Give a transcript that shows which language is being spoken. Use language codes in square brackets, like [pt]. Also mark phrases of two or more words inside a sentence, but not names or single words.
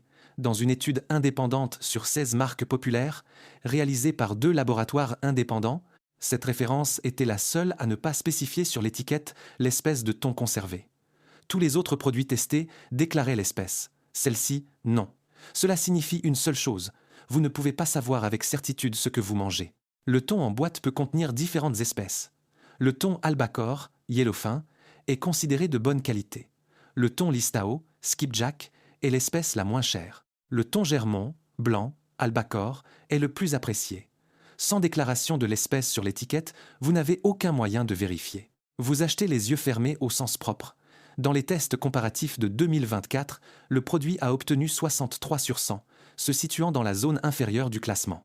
[fr] Dans une étude indépendante sur 16 marques populaires, réalisée par 2 laboratoires indépendants, cette référence était la seule à ne pas spécifier sur l'étiquette l'espèce de thon conservé. Tous les autres produits testés déclaraient l'espèce. Celle-ci, non. Cela signifie une seule chose. vous ne pouvez pas savoir avec certitude ce que vous mangez. Le thon en boîte peut contenir différentes espèces. Le thon albacore, yellowfin, est considéré de bonne qualité. Le thon listao, skipjack, est l'espèce la moins chère. Le thon germont, blanc, albacore, est le plus apprécié. Sans déclaration de l'espèce sur l'étiquette, vous n'avez aucun moyen de vérifier. Vous achetez les yeux fermés au sens propre. Dans les tests comparatifs de 2024, le produit a obtenu 63 sur 100, se situant dans la zone inférieure du classement.